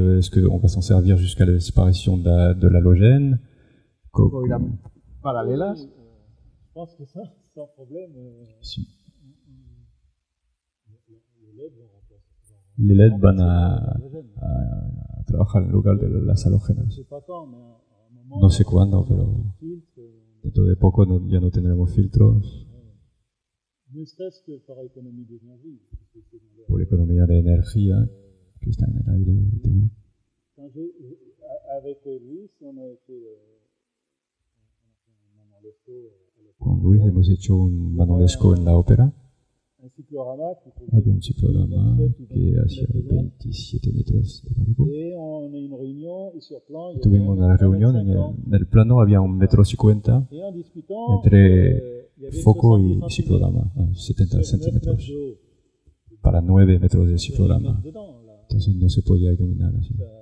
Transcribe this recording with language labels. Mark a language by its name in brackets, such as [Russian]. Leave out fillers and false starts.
[French] Est-ce qu'on va s'en servir jusqu'à la disparition de l'halogène? [Spanish] ¿O irán paralelas? [French] Je pense que ça, sans problème, [Spanish] Si. [French] les LED vont remplacer. [Spanish] Les LED van a trabajar en lugar de las halógenas. [French] Je sais pas quand, mais à un moment. [Spanish] No sé cuándo, pero dentro de poco ya no tendremos filtros. [French] Ne serait-ce que par économie d'énergie. [Spanish] Por economía de energía, que está en el aire. El tema. [French] Avec Luis, on a fait un manolesco. [Spanish] Con Luis hemos hecho un manolesco en la ópera. [French] Un cyclorama [Spanish] Había un ciclorama que hacía 27 metros de largo. [French] Et on a une réunion et sur plan. [Spanish] Tuvimos una reunión, en el plano había 1,50 m [French] Et en discutant, [Spanish] entre foco y ciclorama, 70 centímetros, para 9 metros de ciclorama. Entonces no se podía iluminar así.